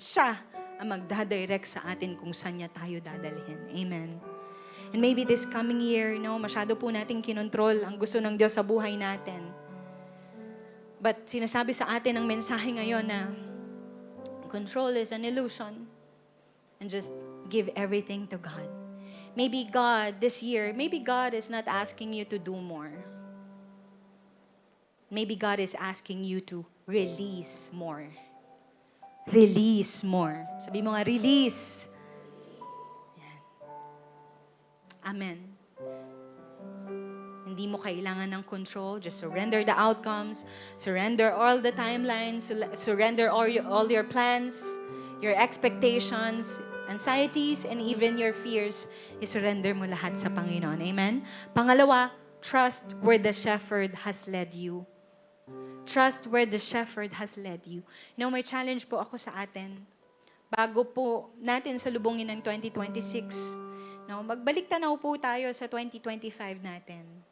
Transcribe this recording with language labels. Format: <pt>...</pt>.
<tl>Siya ang magdadirect sa atin kung saan niya tayo dadalhin. Amen.</tl> <en>And maybe this coming year,</en> <tl>masyado po natin kinontrol ang gusto ng Diyos sa buhay natin. But sinasabi sa atin ang mensahe ngayon na</tl> <en>control is an illusion. And just give everything to God. Maybe God, this year, maybe God is not asking you to do more. Maybe God is asking you to release more. Release more.</en> <tl>Sabi mo nga, release. Yan. Amen. Hindi mo kailangan ng control.</tl> <en>Just surrender the outcomes. Surrender all the timelines. Surrender all your plans, your expectations, anxieties, and even your fears.</en> <tl>I-surrender mo lahat sa Panginoon. Amen? Pangalawa,</tl> <en>trust where the shepherd has led you. Trust where the shepherd has led you.</en> <tl>May challenge po ako sa atin. Bago po natin salubungin ng 2026, magbalik tanaw po tayo sa 2025 natin.</tl>